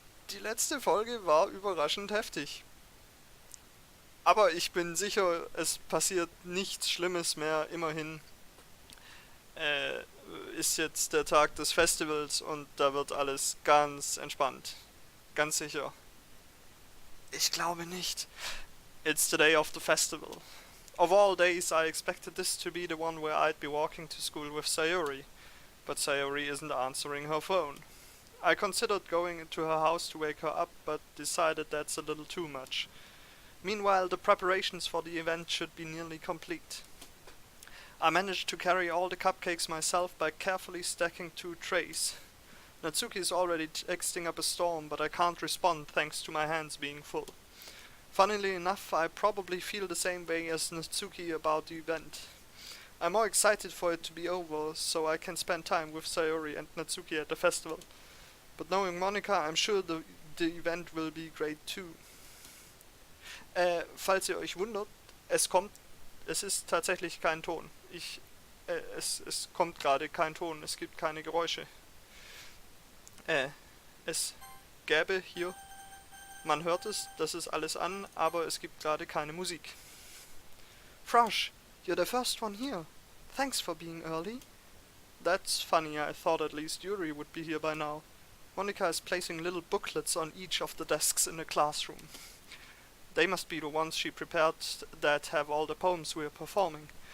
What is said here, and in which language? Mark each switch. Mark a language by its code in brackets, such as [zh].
[de] Die letzte Folge war überraschend heftig. Aber ich bin sicher, es passiert nichts Schlimmes mehr. Immerhin äh, ist jetzt der Tag des Festivals und da wird alles ganz entspannt. Ganz sicher. Ich glaube nicht. [en] It's the day of the festival. Of all days, I expected this to be the one where I'd be walking to school with Sayori, but Sayori isn't answering her phone. I considered going to her house to wake her up, but decided that's a little too much. Meanwhile, the preparations for the event should be nearly complete. I managed to carry all the cupcakes myself by carefully stacking 2 trays. Natsuki is already texting up a storm, but I can't respond thanks to my hands being full. Funnily enough, I probably feel the same way as Natsuki about the event. I'm more excited for it to be over, so I can spend time with Sayori and Natsuki at the festival. But knowing Monika, I'm sure the event will be great too. [de] Falls ihr euch wundert, es ist tatsächlich kein Ton. Es kommt gerade kein Ton, es gibt keine Geräusche. Es gäbe hier, man hört es, das ist alles an, aber es gibt gerade keine Musik. [en] Frosh, you're the first one here. Thanks for being early. That's funny, I thought at least Yuri would be here by now. Monika is placing little booklets on each of the desks in the classroom. They must be the ones she prepared that have all the poems we're performing.